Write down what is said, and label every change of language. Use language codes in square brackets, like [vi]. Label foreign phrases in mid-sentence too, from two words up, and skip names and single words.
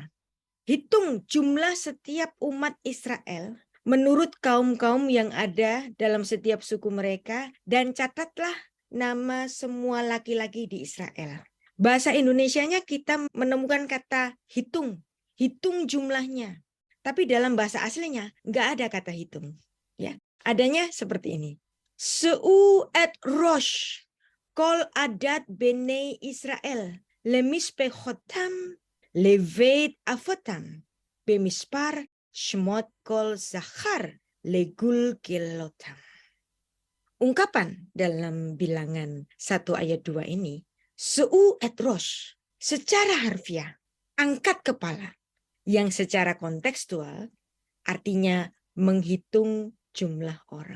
[id] Hitung jumlah setiap umat Israel menurut kaum-kaum yang ada dalam setiap suku mereka dan catatlah nama semua laki-laki di Israel. Bahasa Indonesianya kita menemukan kata hitung. Hitung jumlahnya. Tapi dalam bahasa aslinya nggak ada kata hitung. Ya, adanya seperti ini. [he] שאו את ראש כל עדת בני ישראל. למשפחותם לבית אבותם במספר שמות כל זכר, לגלגלותם. [id] Ungkapan dalam bilangan 1 ayat 2 ini, [he] שאו את ראש, [id] secara harfiah, angkat kepala, yang secara kontekstual artinya menghitung jumlah orang.